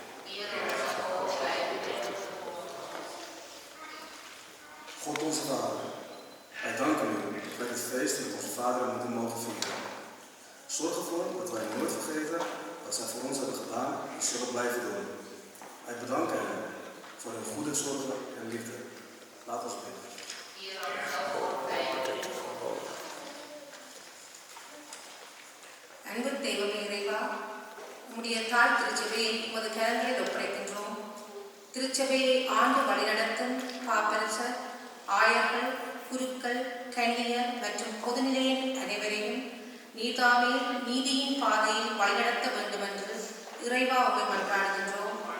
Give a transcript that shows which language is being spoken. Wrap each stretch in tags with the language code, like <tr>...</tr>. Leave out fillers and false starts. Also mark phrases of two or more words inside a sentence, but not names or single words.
<nl>God onze Vader, wij danken u dat dit feest met onze Vader moeten mogen vieren. Zorg ervoor dat wij nooit vergeten wat zij voor ons hebben gedaan en zullen blijven doen. Wij bedanken hen voor hun goede zorgen en liefde. Laat ons bidden.</nl> <ta>அன்பு தெய்வமே இறைவா, உம்முடைய தாய் திருச்சபையை உமது கரங்களில் ஒப்படைக்கின்றோம். திருச்சபையை ஆண்டு வழிநடத்தும் பாப்பரசர், ஆயர்கள், குருக்கள், கன்னியர் மற்றும் பொதுநிலையின் அனைவரையும் நீதாமே நீதியின் பாதையில் வழிநடத்த வேண்டும் என்று இறைவா உம்மை மன்றாடுகின்றோம்.</ta>